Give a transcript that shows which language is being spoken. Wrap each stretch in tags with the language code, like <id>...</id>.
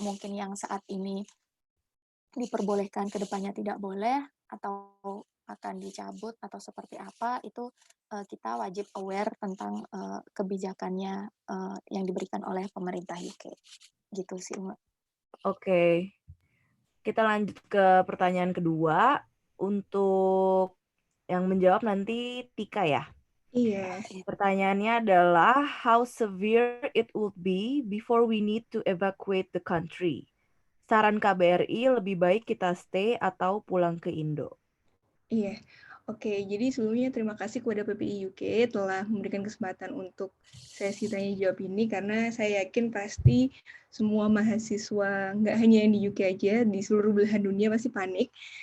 <id>Mungkin yang saat ini diperbolehkan, ke depannya tidak boleh, atau akan dicabut, atau seperti apa, itu kita wajib aware tentang kebijakannya yang diberikan oleh pemerintah UK. Gitu sih, Mbak. Oke. Kita lanjut ke pertanyaan kedua. Untuk yang menjawab nanti Tika ya? Iya. Pertanyaannya adalah,</id> <en>how severe it would be before we need to evacuate the country?</en> <id>Saran KBRI lebih baik kita stay atau pulang ke Indo? Iya, oke. Jadi sebelumnya terima kasih kepada PPI UK telah memberikan kesempatan untuk sesi tanya jawab ini, karena saya yakin pasti semua mahasiswa, nggak hanya yang di UK aja, di seluruh belahan dunia pasti panik.</id>